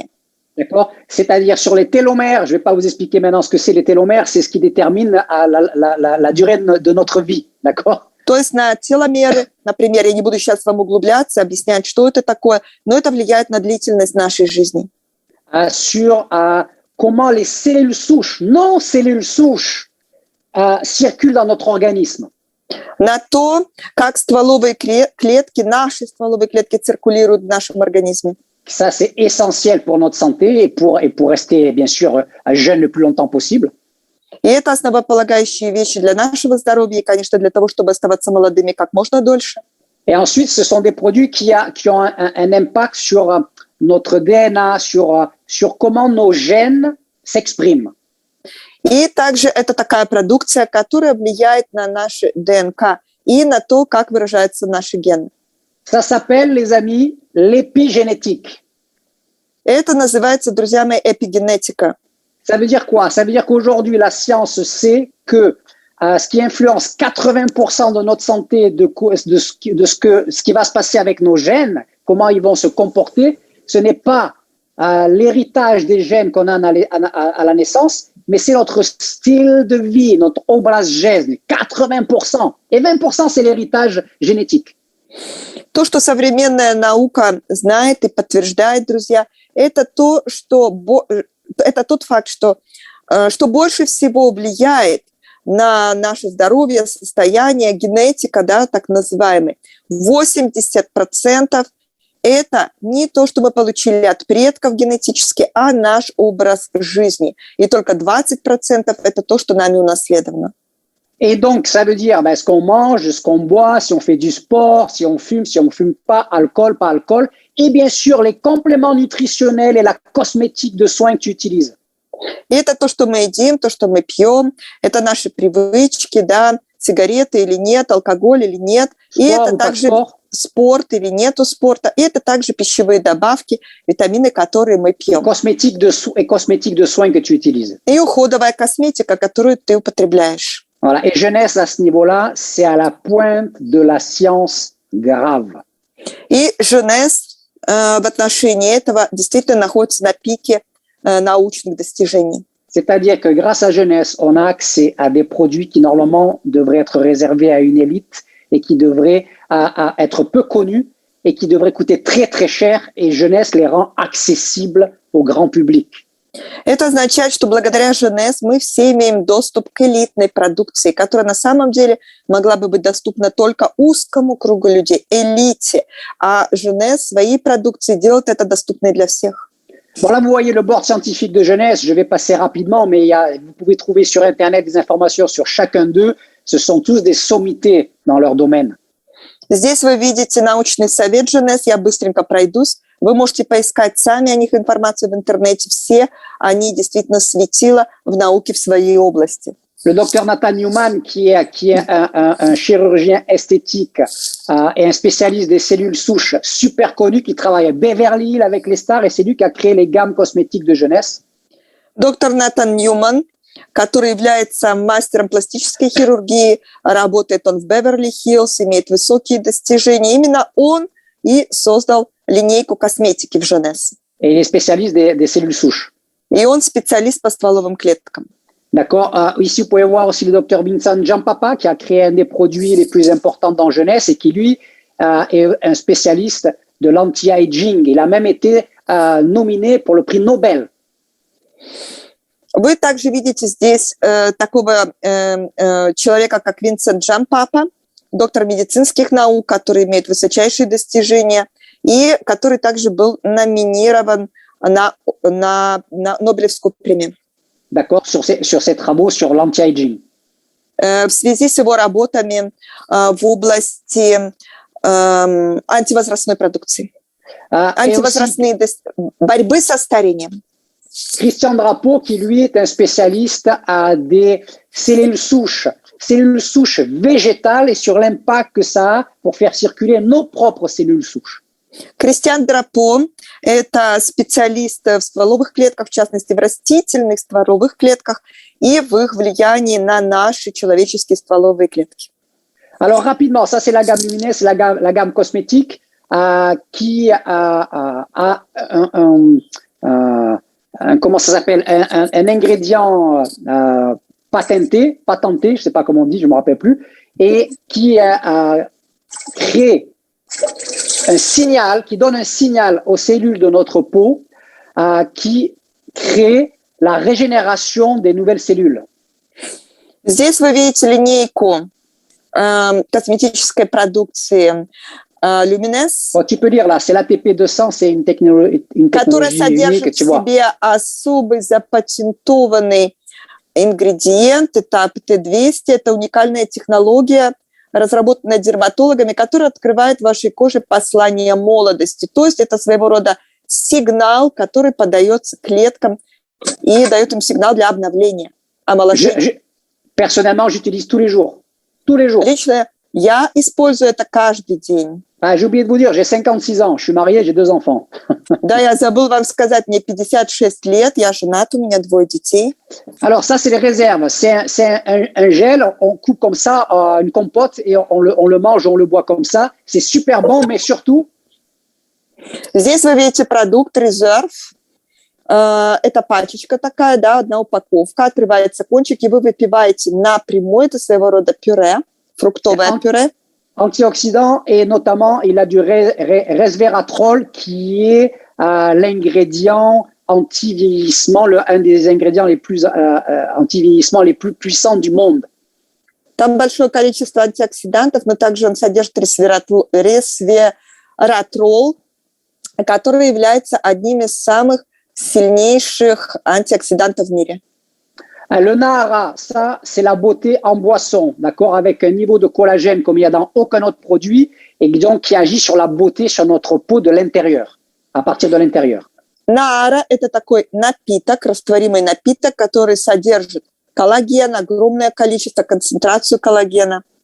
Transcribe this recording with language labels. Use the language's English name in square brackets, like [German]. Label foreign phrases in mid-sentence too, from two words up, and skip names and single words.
[French] D'accord? C'est-à-dire sur les télomères, je ne vais pas vous expliquer maintenant ce que c'est les télomères, c'est ce qui détermine la durée de notre vie, d'accord? [Russian] То есть на теломеры, например, я не буду сейчас вам углубляться, объяснять, что это такое, но это влияет на длительность нашей жизни. [French] Sur comment les cellules souches, non cellules souches, circulent dans notre organisme. [Russian] На то, как стволовые клетки, наши стволовые клетки циркулируют в нашем организме. [French] Ça, c'est essentiel pour notre santé et pour rester, bien sûr, jeune le plus longtemps possible. [Russian] И это основополагающие вещи для нашего здоровья и, конечно, для того, чтобы оставаться молодыми как можно дольше. [French] Et ensuite, ce sont des produits qui ont un impact sur notre DNA, sur comment nos gènes s'expriment. [Russian] И также это такая продукция, которая влияет на наши ДНК и на то, как выражаются наши гены. [French] Ça s'appelle, les amis, l'épigénétique. [Russian] Это называется, друзья мои, эпигенетика. [French] Ça veut dire quoi? Ça veut dire qu'aujourd'hui, la science sait que ce qui influence 80% de notre santé, ce qui va se passer avec nos gènes, comment ils vont se comporter, ce n'est pas l'héritage des gènes qu'on a à la naissance, mais c'est notre style de vie, notre [Russian] образ жизни, [French] 80%. Et 20%, c'est l'héritage génétique. [Russian] То, что современная наука знает и подтверждает, друзья, это тот факт, что больше всего влияет на наше здоровье, состояние, генетика, да, так называемый. 80% это не то, что мы получили от предков генетически, а наш образ жизни. И только 20% это то, что нами унаследовано. [French] Et donc, ça veut dire ce qu'on mange, ce qu'on boit, si on fait du sport, si on fume pas, alcool, pas alcool, et bien sûr les compléments nutritionnels et la cosmétique de soins que tu utilises. [Russian] И это то, что мы едим, то, что мы пьем, это наши привычки, да, сигареты или нет, алкоголь или нет, и это также спорт или нету спорта, и это также пищевые добавки, витамины, которые мы пьем. [French] Cosmétique de soins que tu utilises. [Russian] И уходовая косметика, которую ты употребляешь. [French] Voilà. Et Jeunesse, à ce niveau-là, c'est à la pointe de la science grave. [Russian] И Jeunesse в отношении этого действительно находится на пике научных достижений. [French] C'est-à-dire que grâce à Jeunesse, on a accès à des produits qui normalement devraient être réservés à une élite et qui devraient être peu connus et qui devraient coûter très très cher, et Jeunesse les rend accessibles au grand public. [Russian] Это означает, что благодаря Женес мы все имеем доступ к элитной продукции, которая на самом деле могла бы быть доступна только узкому кругу людей, элите. А Женес своей продукции делает это доступной для всех. [French] Bon, là, vous voyez le board scientifique de Jeunesse. Je vais passer rapidement, mais vous pouvez trouver sur Internet des informations sur chacun d'eux. Ce sont tous des sommités dans leur domaine. [Russian] Здесь вы видите научный совет Женес, я быстренько пройдусь. Вы можете поискать сами о них информацию в интернете. Все они действительно светила в науке в своей области. [French] Le docteur Nathan Newman, qui est un chirurgien esthétique et un spécialiste des cellules souches super connu, qui travaille à Beverly Hills avec les stars, et c'est lui qui a créé les gammes cosmétiques de jeunesse. [Russian] Доктор Натан Ньюман, который является мастером пластической хирургии, работает он в Беверли-Хиллз, имеет высокие достижения. Именно он и создал линейку косметики в Женес. [French] Et il est spécialiste des cellules souches. [Russian] И он специалист по стволовым клеткам. [French] D'accord. Ici, vous pouvez voir aussi le docteur Vincent Giampapa, qui a créé un des produits les plus importants dans jeunesse et qui, lui, est un spécialiste de l'anti-aging. Il a même été nominé pour le prix Nobel. [Russian] Вы также видите здесь такого человека, как Винсент Джампапа, доктор медицинских наук, который имеет высочайшие достижения и который также был номинирован на Нобелевскую премию. [French] D'accord, sur ses travaux sur l'anti-aging. [Russian] В связи с его работами в области антивозрастной продукции, борьбы со старением. [French] Christian Drapeau, qui lui est un spécialiste des cellules souches végétales et sur l'impact que ça a pour faire circuler nos propres cellules souches. [Russian] Кристиан Драпо – это специалист в стволовых клетках, в частности, в растительных стволовых клетках и в их влиянии на наши человеческие стволовые клетки. [French] Alors, rapidement, ça, c'est la gamme Luminesse, la gamme cosmétique qui a comment ça s'appelle, un ingrédient patenté, je sais pas comment on dit, je me rappelle plus, et qui crée un signal, qui donne un signal aux cellules de notre peau qui crée la régénération des nouvelles cellules. [Russian] Здесь вы видите линейку косметической продукции Luminesse, [French] Bon, tu peux lire là, c'est l'ATP 200, c'est une technologie [Russian] которая содержит [French] unique, tu [Russian] в [French] vois. [Russian] себе особый запатентованный ингредиент, это АПТ-200, это уникальная технология, разработанная дерматологами, которая открывает вашей коже послание молодости. То есть это своего рода сигнал, который подается клеткам и дает им сигнал для обновления, омоложения. [French] Personnellement, j'utilise tous les jours. Tous les jours. [Russian] Лично я использую это каждый день. [French] J'ai oublié de vous dire, j'ai 56 ans, je suis marié, j'ai 2 enfants. [Russian] Да, я забыл вам сказать, мне 56 лет, я женат, у меня 2 детей. [French] Alors ça, c'est les réserves. C'est un gel, on coupe comme ça une compote et on le mange, on le boit comme ça. C'est super bon, mais surtout... [Russian] Здесь вы видите продукт резерв. Это пачечка такая, да, одна упаковка, отрывается кончик, и вы выпиваете напрямую, это своего рода пюре, фруктовое пюре. [French] Antioxydant et notamment, il a du resveratrol qui est l'ingrédient anti-vieillissement, un des ingrédients les plus anti-vieillissement les plus puissants du monde. [Russian] Там большое количество антиоксидантов, но также он содержит resveratrol, который является одним из самых сильнейших антиоксидантов в мире. [French] Le Nahara, ça, c'est la beauté en boisson, d'accord, avec un niveau de collagène comme il y a dans aucun autre produit, et donc qui agit sur la beauté sur notre peau de l'intérieur, à partir de l'intérieur. [Russian] Наара – это такой напиток, растворимый напиток, который содержит коллаген, огромное количество, концентрацию коллагена.